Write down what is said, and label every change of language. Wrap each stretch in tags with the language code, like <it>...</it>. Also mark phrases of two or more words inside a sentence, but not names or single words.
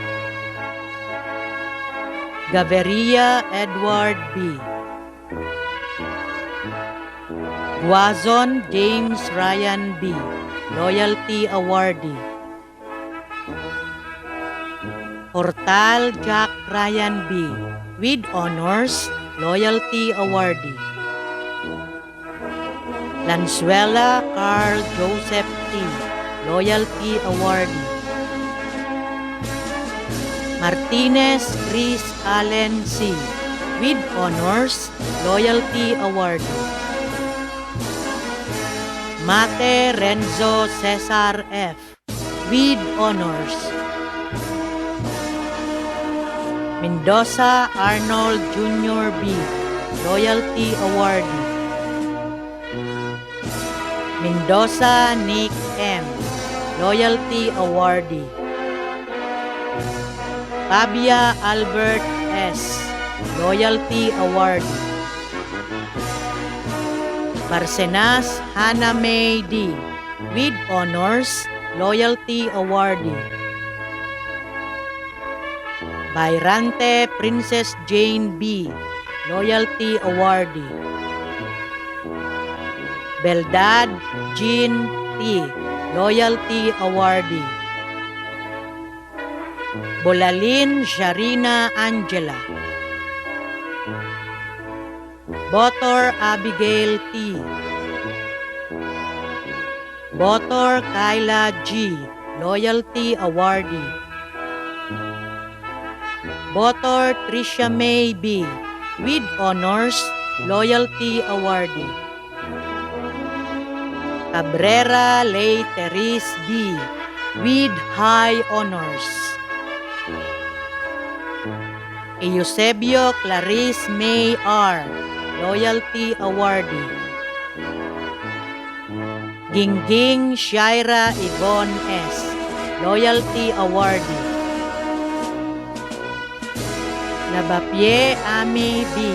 <en>Gaviria Edward B. Guazon James Ryan B. Loyalty Awardee. Hortal Jack Ryan B. with honors, Loyalty Awardee. Lanzuela Carl Joseph T. Loyalty Awardee. Martinez Chris Allen C. with honors, Loyalty Awardee. Mate Renzo Cesar F. with honors. Mendoza Arnold Jr. B. Loyalty Awardee. Mendoza Nick M. Loyalty Awardee. Fabia Albert S. Loyalty Awardee. Barcenas Hannah May D. with honors, Loyalty Awardee. Bayrante Princess Jane B. Loyalty Awardee. Beldad Jean T. Loyalty Awardee. Bolalin Sharina Angela. Botor Abigail T. Botor Kyla G. Loyalty Awardee. Botor Tricia May B. with honors, Loyalty Awardee. Cabrera Lay Therese B. with high honors. Eusebio Clarice May R. Loyalty Awardee. Gingging Shaira Yvonne S. Loyalty Awardee. Labapie Ami B.</en>